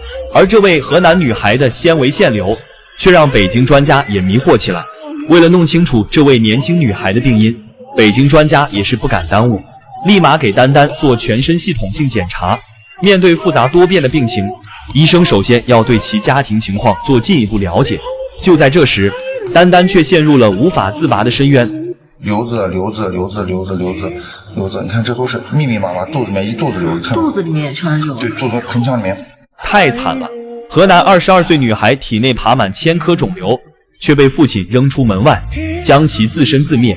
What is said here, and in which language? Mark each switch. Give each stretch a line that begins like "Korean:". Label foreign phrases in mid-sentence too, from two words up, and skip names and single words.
Chinese: 而這位河南女孩的纖維腺瘤卻讓北京專家也迷惑起來。為了弄清楚這位年輕女孩的病因，北京專家也是不敢耽誤，立馬給丹丹做全身系統性檢查。面對複雜多變的病情，醫生首先要對其家庭情況做進一步了解。就在這時，丹丹卻陷入了無法自拔的深淵。瘤子，你看这都是密密麻麻，肚子里面一肚子瘤子，肚子裡面全是瘤子，对，肚子盆腔裡面。太慘了！河南22歲女孩體內爬滿1000顆腫瘤，卻被父親扔出門外，將其自生自滅。